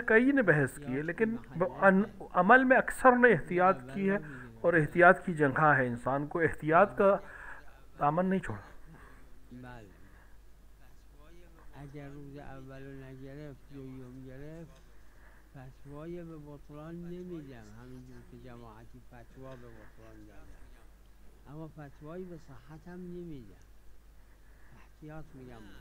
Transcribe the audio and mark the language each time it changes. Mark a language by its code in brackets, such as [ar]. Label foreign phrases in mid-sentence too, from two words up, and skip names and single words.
[ur] کئی نے بحث کی ہے، لیکن عمل میں اکثر نے احتیاط کی ہے، اور احتیاط کی جگہ ہے. انسان کو احتیاط کا دامن نہیں چھوڑا. [fa] اگر روز اولو نگرفت دوم گرفت فتوای به بطلان نمیدم، همینجور که جماعتی فتوا به بطلان دادن، اما فتوایی به صحت هم نمیدم، احتیاط میگم.